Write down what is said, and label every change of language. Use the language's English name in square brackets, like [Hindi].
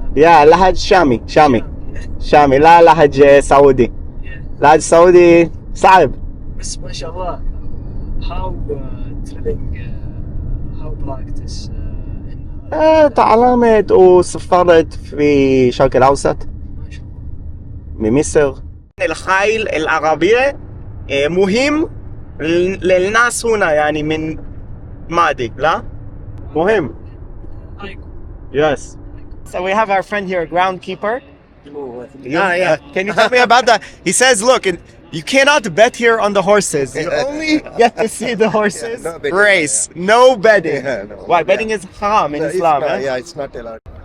[Arabic] Yeah, لهج شامي لا لهج سعودي. لهج سعودي صعب. بس ما شاء الله. [English] How drilling, how practice. [Arabic] تعلمت وسافرت في الشرق الأوسط ما شاء الله. من مصر. الخيل العربية مهم للناس هنا يعني من ماضي لا مهم. [English] Yes. So we have our friend here, a groundkeeper. Yeah. Can you tell me about that? He says, look, You cannot bet here on the horses. You only get to see the horses no betting, race. No betting. No. Why? Betting is haram in Islam. It's not, eh? yeah, it's not allowed.